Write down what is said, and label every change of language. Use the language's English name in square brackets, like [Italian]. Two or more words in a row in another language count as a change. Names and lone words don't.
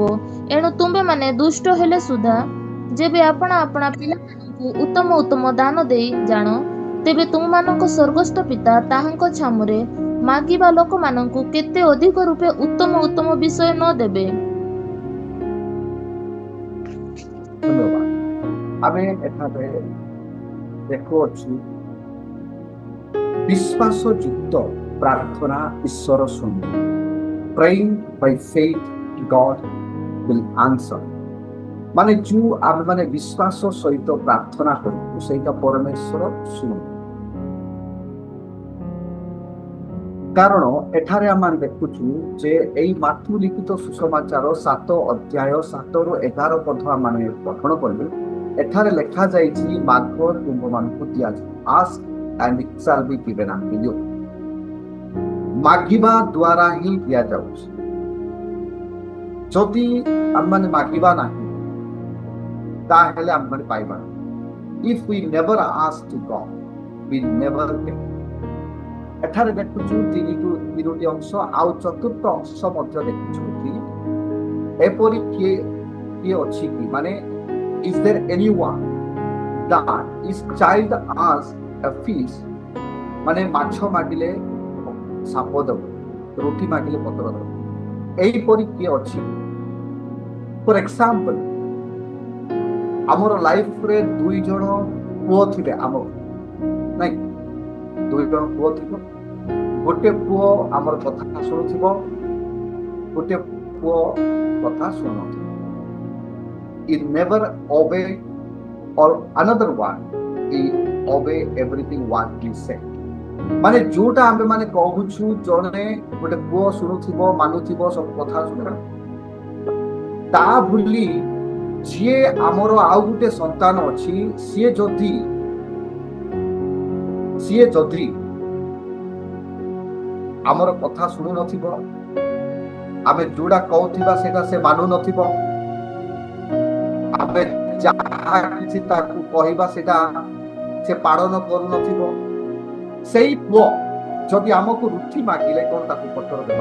[Odia] ଏଣୁ ତୁମ୍ଭେମାନେ ଦୁଷ୍ଟ ହେଲେ ସୁଦ୍ଧା ଯେବେ ଆପଣା ଆପଣା ପିଲାମାନଙ୍କୁ ଉତ୍ତମ ଉତ୍ତମ ଦାନ ଦେଇ ଜାଣ, ତେବେ ତୁମମାନଙ୍କ ସ୍ୱର୍ଗସ୍ଥ ପିତା ତାହାଙ୍କ ଛାମୁରେ ମାଗିବା ଲୋକମାନଙ୍କୁ କେତେ ଅଧିକ ରୂପେ ଉତ୍ତମ ଉତ୍ତମ ବିଷୟ ନ ଦେବେ। ଧନ୍ୟବାଦ। ଆମେ ଏଠାରେ ଦେଖୁଅଛୁ ବିଶ୍ୱାସଯୁକ୍ତ ପ୍ରାର୍ଥନା ଈଶ୍ୱର ଶୁଣିବେ। [English] Praying by faith God will answer। [Odia] ମାନେ ଯେଉଁ ଆମେମାନେ ବିଶ୍ୱାସ ସହିତ ପ୍ରାର୍ଥନା କରୁ ସେଇଟା ପରମେଶ୍ୱର ଶୁଣିବେ। କାରଣ ଏଠାରେ ଆମେ ଦେଖୁଛୁ ଯେ ଏଇ ମାଥ୍ୟୁ ଲିଖିତ ସୁସମାଚାର 7 ଅଧ୍ୟାୟ 7ରୁ 11 ପଦ ଆମେ ପଠନ କଲୁ। ଏଠାରେ ଲେଖାଯାଇଛି ମାଗ ତୁମମାନଙ୍କୁ ଦିଆଯିବ, [English] ask and it shall be given unto you। [Odia] ମାଗିବା ଦ୍ୱାରା ହିଁ ଦିଆଯାଉଛି। ଯଦି ଆମମାନେ ମାଗିବା ନାହିଁ ତାହେଲେ ଆମମାନେ ପାଇବା ନାହିଁ। [English] If we never ask to God, we never get। [Odia] ଏଠାରେ ଦେଖୁଛୁ ତିନୋଟି ଅଂଶ, ଆଉ ଚତୁର୍ଥ ଅଂଶ ମଧ୍ୟ ଦେଖୁଛୁ କି ଏପରି କିଏ ଅଛି କି, ମାନେ [English] is there anyone that his child asks a fish, [Odia] ମାନେ ମାଛ ମାଗିଲେ ସାପ ଦେବ, ରୁଟି ମାଗିଲେ ପତ୍ର ଦେବ, ଏହିପରି କିଏ ଅଛି? [English] for example, [Odia] ଆମର ଲାଇଫରେ 2 ଜଣ ପୁଅ ଥିବେ, ଆମର ନାଇଁ 2 ଜଣ ପୁଅ ଥିବ। ଗୋଟେ ପୁଅ ଆମର କଥା ଶୁଣୁଥିବ, ଗୋଟେ ପୁଅ କଥା ଶୁଣୁନଥିବ। [English] He never obey, or another one he obey everything what he said। [Odia] ମାନେ ଯୋଉଟା ଆମେ ମାନେ କହୁଛୁ, ଜଣେ ଗୋଟେ ପୁଅ ଶୁଣୁଥିବ, ମାନୁଥିବ, ସବୁ କଥା ଶୁଣିବ। ତା ଭୁଲି ଯିଏ ଆମର ଆଉ ଗୋଟେ ସନ୍ତାନ ଅଛି, ସିଏ ଯଦି ଆମର କଥା ଶୁଣୁ ନଥିବ, ଆମେ ଯୋଉଟା କହୁଥିବା ସେଇଟା ସେ ମାନୁ ନଥିବ, ଆମେ ଯାହା କିଛି ତାକୁ କହିବା ସେଇଟା ସେ ପାଳନ କରୁନଥିବ, ସେଇ ପୁଅ ଯଦି ଆମକୁ ରୁଟି ମାଗିଲେ କଣ ତାକୁ ପତ୍ର ଦେବା?